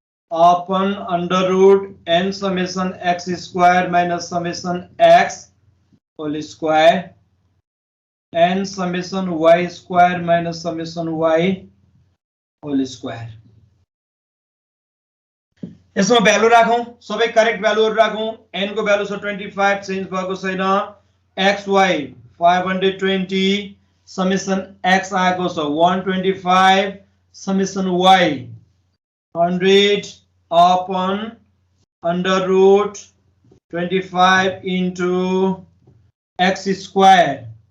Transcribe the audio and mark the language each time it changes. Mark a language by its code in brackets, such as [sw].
[en] upon √n summation x square minus summation x whole square n summation y square minus summation y whole square। [ne] यसमा value राखौं सबै correct भ्यालुहरु राखौं। n को value छ 25 change भएको छैन। xy 520 समेसन x आएको छ 125 summation y 100 upon [en] under root 25 into x square.